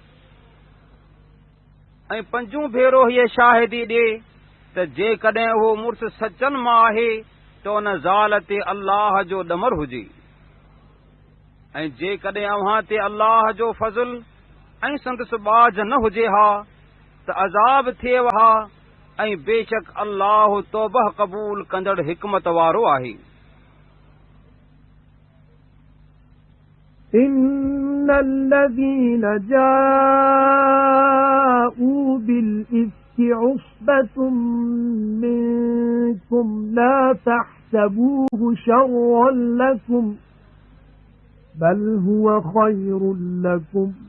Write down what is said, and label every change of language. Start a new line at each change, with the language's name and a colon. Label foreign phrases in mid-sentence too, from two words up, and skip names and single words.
Sindhi: ऐं 5 भेरो हीअ शाहिदी ॾिए त जेकॾहिं उहो मुड़ुस सचनि मां आहे त उन ज़ाल ते अल्लाह जो ॾमर हुजे ऐं जेकॾहिं अव्हां ते अल्लाह जो फज़ल ऐं संदसि बाज न हुजे हा त अज़ाब थिएव हा ऐं बेशक अल्लाह तौबह क़बूल कंदड़ हिकमत वारो आहे
Arabic: إن الذين جاءوا بالإفك عصبة منكم لا تحسبوه شرا لكم بل هو خير لكم